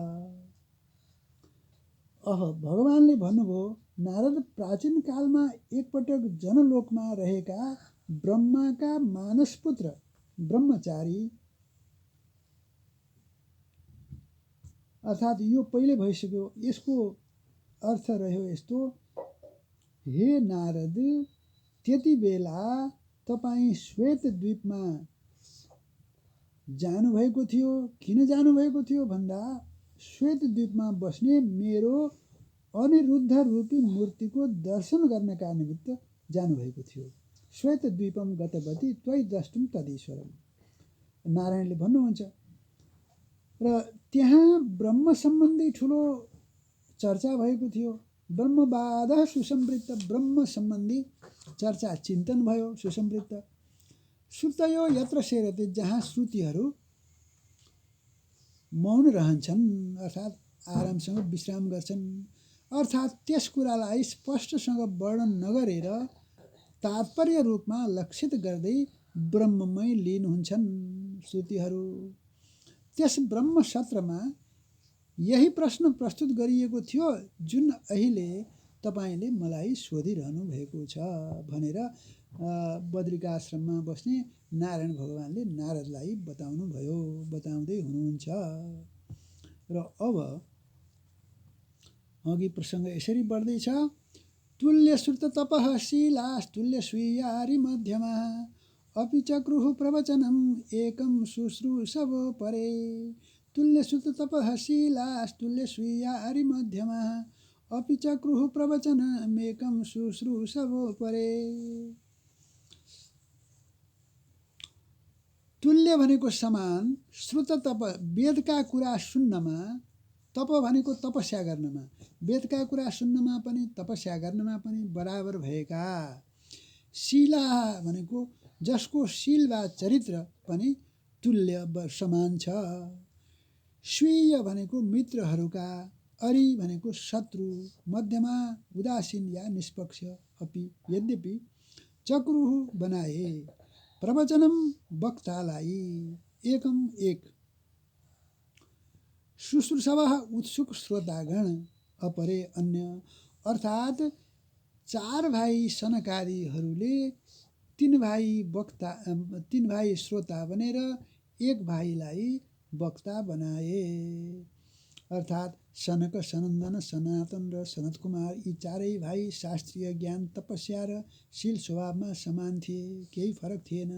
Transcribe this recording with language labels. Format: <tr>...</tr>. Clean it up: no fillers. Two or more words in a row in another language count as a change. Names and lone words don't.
<ne>अब भगवानले भन्नुभयो, नारद, प्राचीन कालमा एकपटक जनलोकमा रहेका ब्रह्माका मानस पुत्र ब्रह्मचारी, अर्थात् यो पहिले भइसक्यो, यसको अर्थ रह्यो यस्तो, हे नारद, त्यति बेला तपाईँ श्वेतद्वीपमा जानुभएको थियो। किन जानुभएको थियो भन्दा श्वेतद्वीपमा बस्ने मेरो अनिरुद्ध रूपी मूर्तिको दर्शन गर्नका निमित्त जानुभएको थियो।</ne> <sa>श्वेतद्वीपम गतवती त्वयि द्रष्टुम तदीश्वरम,</sa> <ne>नारायणले भन्नुहुन्छ। र त्यहाँ ब्रह्म सम्बन्धी ठुलो चर्चा भएको थियो।</ne> <sa>ब्रह्मवाद सुसंवृत्त,</sa> <ne>ब्रह्म सम्बन्धी चर्चा चिन्तन भयो, सुसंवृत्त।</ne> <sa>श्रुतयो यत्र सेरते,</sa> <ne>जहाँ श्रुतिहरू मौन रहन्छन् अर्थात् आरामसँग विश्राम गर्छन्, अर्थात् त्यस कुरालाई स्पष्टसँग वर्णन नगरेर तात्पर्य रूपमा लक्षित गर्दै ब्रह्ममै लीन हुन्छन् श्रुतिहरू। त्यस ब्रह्म सत्रमा यही प्रश्न प्रस्तुत गरिएको थियो, जुन अहिले तपाईले मलाई सोधिरहनु भएको छ भनेर बद्रिकाश्रममा बस्ने नारायण भगवानले नारदलाई बताउँदै हुनुहुन्छ। र अब अघि प्रसङ्ग यसरी बढ्दैछ।</ne> <sa>तुल्य श्रुत तपः शीलास्तुल्य स्वीयारि मध्यमा अपि चक्रुः प्रवचनम् एकं शुश्रूषवो परे। तुल्य श्रुत तपः शीलास्तुल्य स्वीयारि मध्यमा अपि चक्रुः प्रवचनमेकं शुश्रूषवो परे।</sa> <ne>तुल्य भनेको समान, श्रुत तप वेदका कुरा सुन्नमा, तप भनेको तपस्या गर्नमा, वेदका कुरा सुन्नमा पनि तपस्या गर्नमा पनि बराबर भएका, शीला भनेको जसको शील वा चरित्र पनि तुल्य समान छ, स्वीय भनेको मित्रहरूका, अरि भनेको शत्रु, मध्यमा उदासीन या निष्पक्ष, अपि यद्यपि चक्रुः बनाए, प्रवचनम वक्तालाई, एकम एक, शुश्रूषवः उत्सुक श्रोतागण, अपरे अन्य, अर्थात् 4 भाइ सनकादिहरूले 3 भाइ श्रोता बनेर 1 भाइलाई वक्ता बनाए, अर्थात् सनक, सनन्दन, सनातन र सनत कुमार यी 4 भाइ शास्त्रीय ज्ञान, तपस्या र शील स्वभावमा समान थिए, केही फरक थिएन।</ne>